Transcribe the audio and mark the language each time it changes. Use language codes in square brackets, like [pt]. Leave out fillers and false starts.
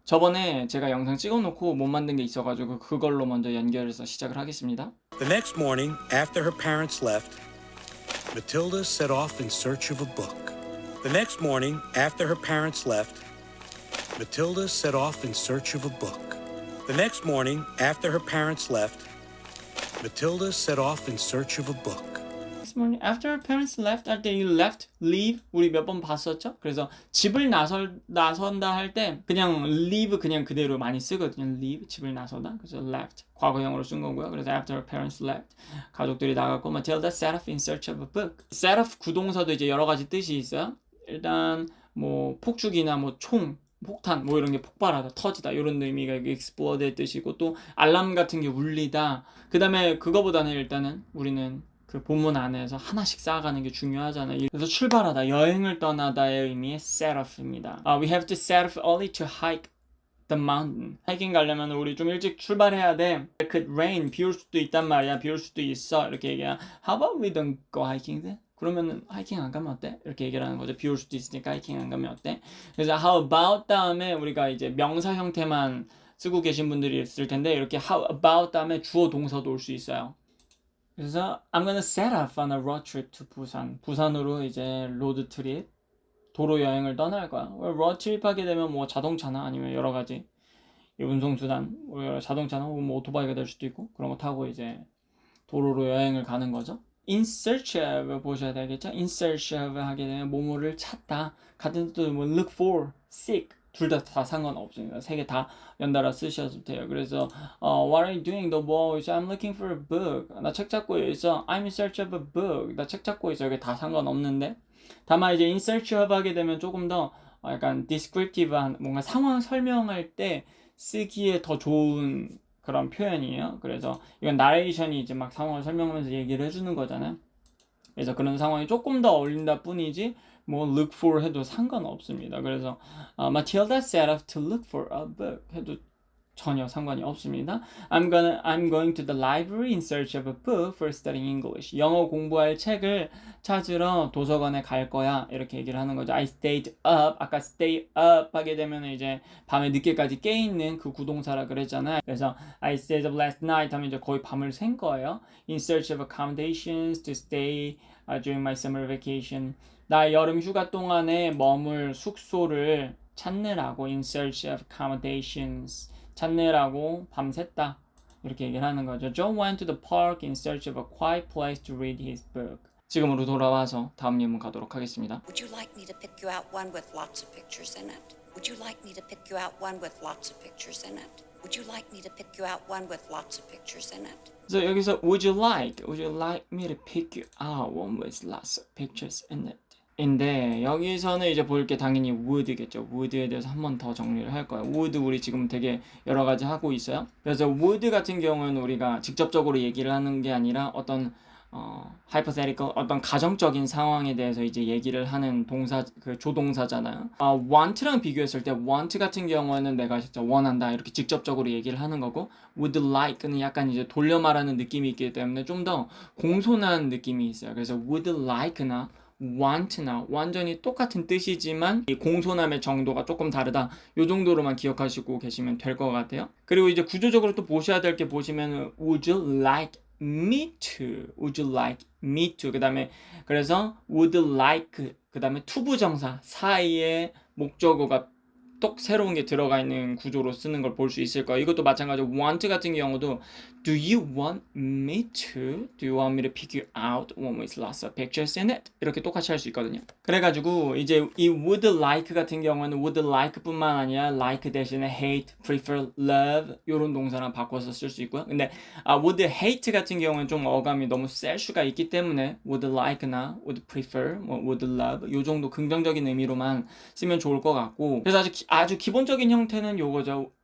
[ko] 저번에 제가 영상 찍어놓고 못 만든 게 있어가지고 그걸로 먼저 연결해서 시작을 하겠습니다. [en] The next morning, after her parents left, Matilda set off in search of a book. The next morning, after her parents left, Matilda set off in search of a book. The next morning, after her parents left, Matilda set off in search of a book. This morning after her parents left [ko] 할 때 이 [en] left, leave [ko] 우리 몇 번 봤었죠? 그래서 집을 나선다 할 때 그냥 leave 그냥 그대로 많이 쓰거든요. leave 집을 나서다. 그래서 left 과거형으로 쓴 거고요. [en] 그래서 after her parents left [ko] 가족들이 나갔고 [en] Matilda set off in search of a book. [ko] set off 구동사도 이제 여러 가지 뜻이 있어요. 일단 뭐 폭죽이나 뭐 총 폭탄 뭐 이런 게 폭발하다 터지다 이런 의미가 explode의 뜻이고 또 알람 같은 게 울리다 그 다음에 그거보다는 일단은 우리는 그 본문 안에서 하나씩 쌓아가는 게 중요하잖아요. 그래서 출발하다 여행을 떠나다의 의미의 set off입니다. [en] We have to set off early to hike the mountain. [ko] 하이킹 가려면 우리 좀 일찍 출발해야 돼. [en] It could rain. [ko] 비 올 수도 있단 말이야. 비 올 수도 있어. 이렇게 얘기하면 [en] How about we don't go hiking then? [ko] 그러면은 하이킹 안 가면 어때? 이렇게 얘기를 하는 거죠. 비 올 수도 있으니까 하이킹 안 가면 어때? 그래서 how about 다음에 우리가 이제 명사 형태만 쓰고 계신 분들이 있을 텐데 이렇게 how about 다음에 주어 동사도 올 수 있어요. [en] 그래서 I'm gonna set off on a road trip to 부산. [ko] 부산으로 이제 로드 트립 도로 여행을 떠날 거야. 로드 트립 하게 되면 뭐 자동차나 아니면 여러 가지 운송수단, 자동차나 혹은 뭐 오토바이가 될 수도 있고 그런 거 타고 이제 도로로 여행을 가는 거죠. [en] in search of 보셔야 되겠죠. [ko] in search of 하게 되면 뭐뭐를 찾다. 같은 뜻도 뭐 look for, seek 둘 다 상관없습니다. 세 개 다 연달아 쓰셔도 돼요. [en] 그래서 What are you doing? [ko] 너 뭐 있어? [en] I'm looking for a book. [ko] 나 책 찾고 있어. [en] I'm in search of a book. [ko] 나 책 찾고 있어. 이게 다 상관없는데 다만 이제 in search of 하게 되면 조금 더 약간 descriptive한 뭔가 상황 설명할 때 쓰기에 더 좋은 그런 표현이에요. 그래서 이건 나레이션이 이제 막 상황을 설명하면서 얘기를 해주는 거잖아요. 그래서 그런 상황이 조금 더 어울린다 뿐이지 뭐 look for 해도 상관없습니다. [en] 그래서 Matilda set off to look for a book [ko] 해도 전혀 상관이 없습니다. [en] I'm going to the library in search of a book for studying English. [ko] 영어 공부할 책을 찾으러 도서관에 갈 거야. 이렇게 얘기를 하는 거죠. [en] I stayed up. [ko] 아까 stay up 하게 되면 이제 밤에 늦게까지 깨 있는 그 구동사라 그랬잖아요. 그래서 [en] I stayed up last night [ko] 하면 이제 거의 밤을 샌 거예요. [en] In search of accommodations to stay during my summer vacation. [ko] 나 여름 휴가 동안에 머물 숙소를 찾느라고 [en] in search of accommodations. [ko] 찾느라고 밤샜다. 이렇게 얘기를 하는 거죠. [en] John went to the park in search of a quiet place to read his book. [ko] 지금으로 돌아와서 다음 예문 가도록 하겠습니다. [en] Would you like me to pick you out one with lots of pictures in it? Would you like me to pick you out one with lots of pictures in it? Would you like me to pick you out one with lots of pictures in it? [ko] 그래서 여기서 [en] would you like me to pick you out one with lots of pictures in it? [ko] 인데 여기서는 이제 볼 게 당연히 would겠죠. would에 대해서 한 번 더 정리를 할 거예요. would 우리 지금 되게 여러 가지 하고 있어요. 그래서 would 같은 경우는 우리가 직접적으로 얘기를 하는 게 아니라 어떤 hypothetical 어떤 가정적인 상황에 대해서 이제 얘기를 하는 동사 그 조동사잖아요. want랑 비교했을 때 want 같은 경우는 내가 진짜 원한다 이렇게 직접적으로 얘기를 하는 거고 would like는 약간 이제 돌려 말하는 느낌이 있기 때문에 좀 더 공손한 느낌이 있어요. 그래서 would like나 want나 완전히 똑같은 뜻이지만 이 공손함의 정도가 조금 다르다. 요 정도로만 기억하시고 계시면 될 것 같아요. 그리고 이제 구조적으로 또 보셔야 될 게 보시면 [en] would you like me to? Would you like me to? [ko] 그 다음에 그래서 would like 그 다음에 투부정사 사이에 목적어가 똑 새로운 게 들어가 있는 구조로 쓰는 걸 볼 수 있을 거예요. 이것도 마찬가지로 [en] want [ko] 같은 경우도 [en] Do you want me to? Do you want me to pick you out one with lots of pictures in it? [ko] 이렇게 똑같이 할 수 있거든요. 그래가지고 이제 이 would like 같은 경우는 would like 뿐만 아니라 like 대신에 hate, prefer, love 이런 동사랑 바꿔서 쓸 수 있고요. 근데 would hate 같은 경우는 좀 어감이 너무 셀 수가 있기 때문에 would like나 would prefer, 뭐 would love 요 정도 긍정적인 의미로만 쓰면 좋을 것 같고 그래서 아주 기본적인 형태는 요거죠.